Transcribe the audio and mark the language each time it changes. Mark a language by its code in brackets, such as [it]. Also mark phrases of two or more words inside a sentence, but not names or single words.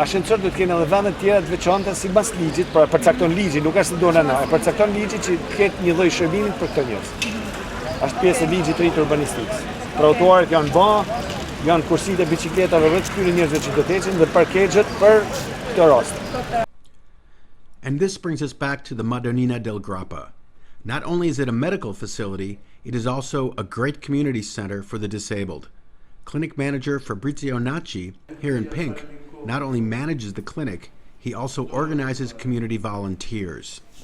[sq] ascensor, do të kenë edhe vende të tjera të veçanta sipas ligjit, pra përcakton ligji, nuk është se do na, përcakton ligji që të ketë një lloj shërbimi për këto njerëz. Është pjesë e ligjit të ri të urbanistikës. Trotuarët janë bërë, janë kursitë e biçikletave vetë këtyre njerëzve që do të ecin dhe parkexhet për këtë rast. [en] And this brings us back to the Madonnina del Grappa. Not only is it a medical facility, it is also a great community center for the disabled. Clinic manager Fabrizio Nacci, here in pink, not only manages the clinic, he also organizes community volunteers.